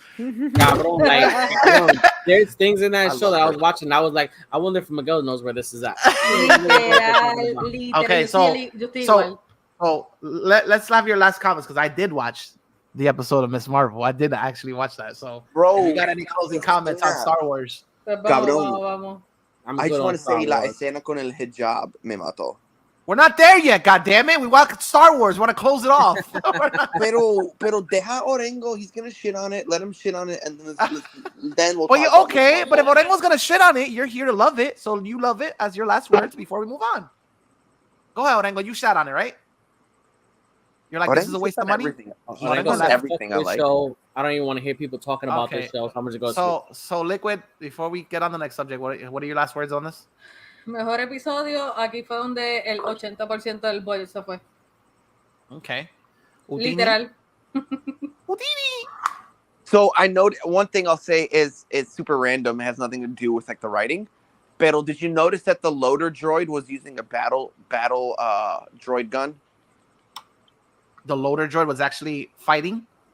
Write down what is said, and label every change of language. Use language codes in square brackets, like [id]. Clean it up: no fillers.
[en] Cabrón, like, there's things in that show that I was watching. I was like, I wonder if Miguel knows where this is at. Okay, so let's have your last comments, because I did watch the episode of Miss Marvel. I did actually watch that. So, bro, if you got any closing comments on Star Wars? [es] Cabrón. [en] I just want to say [es] la escena con el hijab me mató. [en] We're not there yet, goddammit. We want Star Wars. We want to close it off. [es] pero deja Orengo. [en] He's gonna shit on it. Let him shit on it, and then we'll. Well, okay, but if Orengo's gonna shit on it, you're here to love it, so you love it as your last words before we move on. Go ahead, Orengo. You shot on it, right? You're like, this is a waste of money. Everything I like. Show. I don't even want to hear people talking about this show. How much it goes. So Liquid. Before we get on the next subject, what are your last words on this? [es] Mejor episodio, aquí fue donde el 80% del boil se fue. [en] Okay. Literal. So I know one thing I'll say is super random. It has nothing to do with like the writing. Pero did you notice that the loader droid was using a battle droid gun? The loader droid was actually fighting?